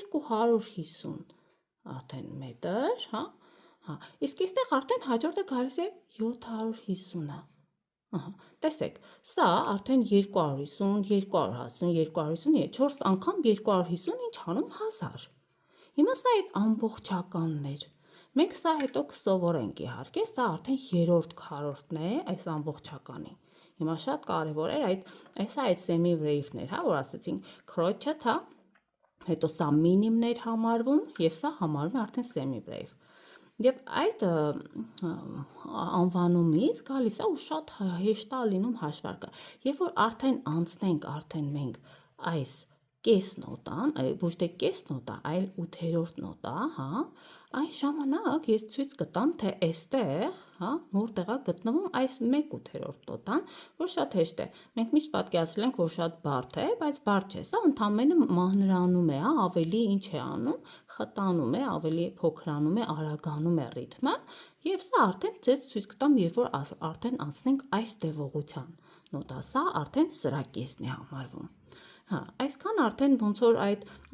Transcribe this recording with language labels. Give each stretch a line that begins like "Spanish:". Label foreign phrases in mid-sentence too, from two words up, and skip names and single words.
Armenian: 250 արդեն մետր, հա, իսկ այստեղ արդեն հաջորդը գալիս է 750-ը, տեսեք, սա արդեն 250, 250, 250, 4 անգամ 250 ինչ անում 1000, հիմա սա այդ ամբողջականն էր, մենք սա հետո կսովորենք իհարկե, սա արդեն 3-րդ քառորդն է այս ամբողջականի, հիմա շատ կարևոր էր այդ semi-wave-ն էր, հա, որ ասեցինք, crotchet, հա, հետո սա minimն էր համարվում և սա համարվում է արդեն semi-wave և այդ անվանումից գալիս է ու շատ հեշտ է լինում հաշվարկը, երբ որ արդեն անցնենք արդեն մենք այս կես նոտան, ոչ թե կես նոտա, այլ 8-րդ նոտա, հա, այն ժամանակ ես ցույց կտամ, թե այստեղ, հա, որտեղ է գտնվում այս 1/8 նոտան, որ շատ հեշտ է, մենք միշտ պատկերացրել ենք, որ շատ բարդ է, բայց բարդ չէ, սա ընդամենը մանրանում է, հա, ավելի ինչ է անում, խտանում է, ավելի փոքրանում է, արագանում է ռիթմը, և սա արդեն ձեզ ցույց կտամ, երբ որ արդեն անցնենք այս տևողության նոտա, սա արդեն սրա կեսն է համարվում, հա, այսքան արդեն ոնց որ այդ